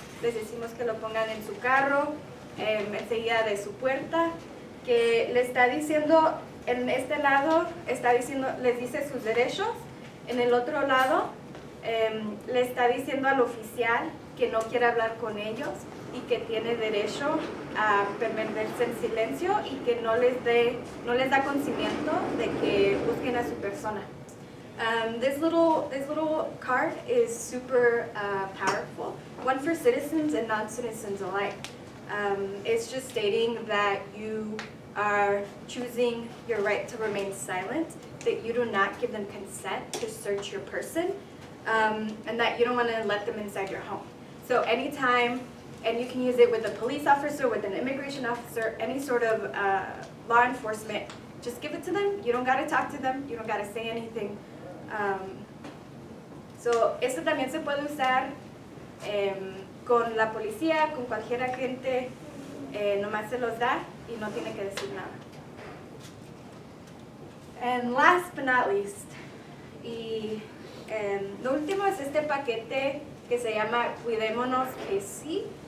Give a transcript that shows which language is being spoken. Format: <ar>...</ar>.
<es>Les decimos que lo pongan en su carro, enseguida de su puerta, que le está diciendo, en este lado les dice sus derechos, en el otro lado le está diciendo al oficial que no quiere hablar con ellos y que tiene derecho a permanecerse en silencio y que no les da consentimiento de que busquen a su persona.</es> <en>This little card is super powerful, one for citizens and non-citizens alike. It's just stating that you are choosing your right to remain silent, that you do not give them consent to search your person, and that you don't want to let them inside your home. So anytime, and you can use it with a police officer, with an immigration officer, any sort of law enforcement, just give it to them. You don't got to talk to them, you don't got to say anything.</en> <es>So esto también se puede usar con la policía, con cualquier agente, nomás se los da y no tiene que decir nada.</es> <en>And last but not least,</en> <es>y lo último es este paquete que se llama Cuidémonos que sí.</es>